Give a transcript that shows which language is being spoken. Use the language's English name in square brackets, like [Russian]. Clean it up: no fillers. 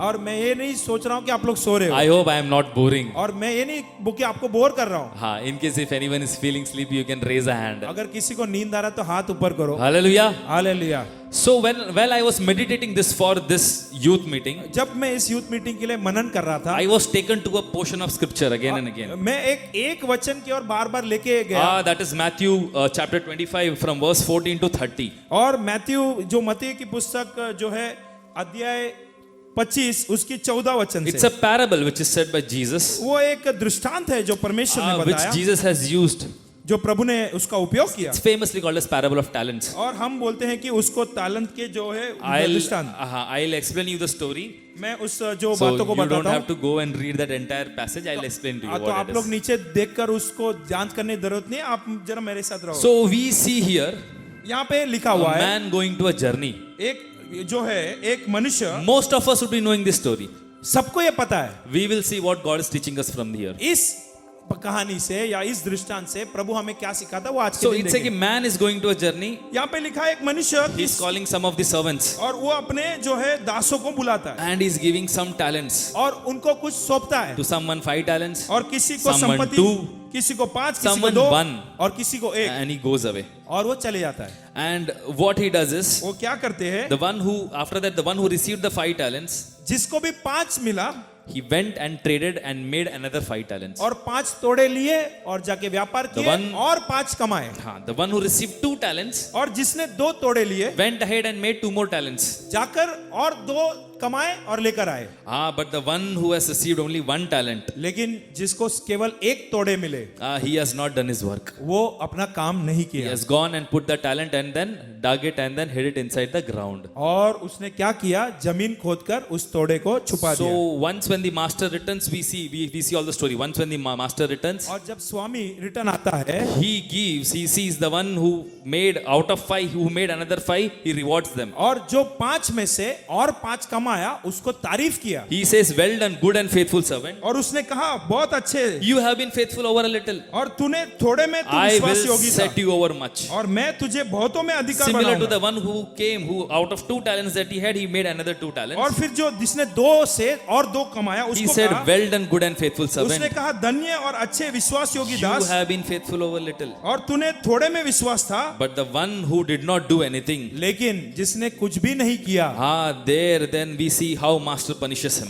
[Hindi] और मैं ये नहीं सोच रहा हूँ कि आप लोग सो रहे हो [English] I hope I am not boring. [Hindi] और मैं ये नहीं कि आपको बोर कर रहा हूँ। [English] हाँ, in case if anyone is feeling sleepy, you can raise a hand. [Hindi] अगर किसी को नींद आ रहा है तो हाथ ऊपर करो। [English] Hallelujah. [Hindi] Hallelujah. [English] So while I was meditating this for this youth meeting, [Hindi] जब मैं इस यूथ मीटिंग के लिए मनन कर रहा था [English] I was taken to a portion of scripture again and again. [Hindi] मैं एक वचन की ओर बार-बार लेके गया [English] That is Matthew chapter 25 from verse 14 to 30. [Hindi] और मैथ्यू जो मत्ती की पुस्तक जो है अध्याय 25 उसकी 14 वचन [English] It's [Hindi] से [English] a parable which is said by Jesus, [Hindi] वो एक दृष्टांत है जो परमेश्वर ने [English] which [Hindi] बताया [English] Jesus has used [Hindi] जो प्रभु ने उसका उपयोग किया, [English] It's famously called as parable of talents. [Hindi] और हम बोलते हैं कि उसको तालंत के जो है [English] I'll [Hindi] दृष्टांत। [English] I'll explain you the story. [Hindi] मैं उस जो [English] So [Hindi] बातों को [English] you don't [Hindi] बताता [English] have [Hindi] हूँ, [English] to go and read that entire passage. I'll explain to you [Hindi] तो [English] what [Hindi] आप [English] it [Hindi] लोग [English] is. [Hindi] नीचे देखकर उसको जांच करने की जरूरत नहीं है, आप जरा मेरे साथ रहो। [English] So we see here [Hindi] यहाँ पे लिखा [English] a [Hindi] हुआ है, [English] man going to a journey. [Hindi] एक जो है एक मनुष्य, [English] Most of us would be knowing this story. [Hindi] सबको ये पता है, [English] We will see what God is teaching us from here. [Hindi] इस कहानी से या इस दृष्टांत से प्रभु हमें क्या सिखाता है वो आज [English] So [Hindi] के दिन [English] it's like a [Hindi] देखेंगे। [English] man is going to a journey. [Hindi] यहाँ पे लिखा है एक मनुष्य [English] He's calling some of the servants [Hindi] और वो अपने जो है दासों को बुलाता है [English] and he's giving some talents. [Hindi] और उनको कुछ सौंपता है, [English] To someone 5 talents [Hindi] और किसी को [English] someone [Hindi] संपत्ति, [English] 2, [Hindi] किसी को 5, किसी को [English] someone 2 1, [Hindi] और किसी को 1, [English] and he goes away. [Hindi] और वो चले जाता है। [English] And what he does is [Hindi] वो क्या करते हैं, [English] the one who after that the one who received the 5 talents, [Hindi] जिसको भी 5 मिला [English] he went and traded and made another 5 talents. [Hindi] और 5 तोड़े लिए और जाके व्यापार किए [English] one- [Hindi] और 5 कमाए, [English] हाँ, the one who received 2 talents [Hindi] और जिसने 2 तोड़े लिए [English] went ahead and made 2 more talents. [Hindi] जाकर और 2 कमाए और लेकर आए। [English] Ah, but the one who has received only 1 talent, [Hindi] लेकिन जिसको केवल 1 तोड़े मिले, [English] he has not done his work. [Hindi] वो अपना काम नहीं [English] He [Hindi] किया [English] has gone and put the talent and then dug it and then hid it inside the ground. [Hindi] और उसने क्या किया, जमीन खोदकर उस तोड़े को छुपा [English] So [Hindi] दिया। [English] once when the master returns, we see all the story. Once when the master returns, [Hindi] और जब स्वामी रिटर्न आता है, [English] he sees the one who made out of 5, who made another 5, he rewards them. [Hindi] और जो 5 में से और 5 कमाया उसको तारीफ किया, [English] He says, well done, good and faithful servant. [Hindi] और उसने कहा बहुत अच्छे, [English] You have been faithful over a little. [Hindi] और तूने थोड़े में तू [English] I [Hindi] विश्वास [English] will [Hindi] योगी [English] set [Hindi] था, [English] you over much. [Hindi] और मैं तुझे बहुतों में अधिकार [English] Similar to [Hindi] बनाऊंगा। [English] the one who came, who out of 2 talents that he had, he made another 2 [Hindi] और [English] talents. [Hindi] फिर जो जिसने 2 से और 2 कमाया [English] He [Hindi] उसको [English] said, [Hindi] कहा, [English] well done, good and faithful [Hindi] उसने [English] servant. [Hindi] कहा धन्य और अच्छे विश्वास योगी [English] You [Hindi] Das, [English] have been faithful over little. [Hindi] और तूने थोड़े में विश्वास था, [English] But the one who did not do anything, [Hindi] लेकिन जिसने कुछ भी नहीं किया, [English] there then we see how master punishes him.